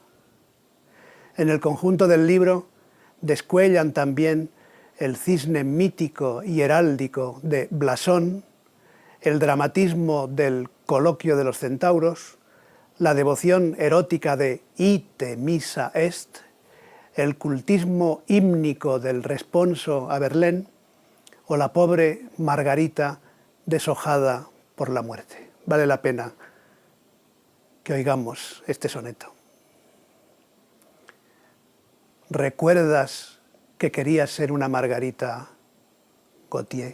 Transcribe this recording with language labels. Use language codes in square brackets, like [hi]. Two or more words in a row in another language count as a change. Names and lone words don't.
[es] En el conjunto del libro descuellan también el cisne mítico y heráldico de Blasón, el dramatismo del Coloquio de los Centauros, la devoción erótica de Ite missa est, el cultismo hímnico del responso a Verlaine o la pobre Margarita deshojada por la muerte. Vale la pena que oigamos este soneto. ¿Recuerdas que querías ser una Margarita, Gautier?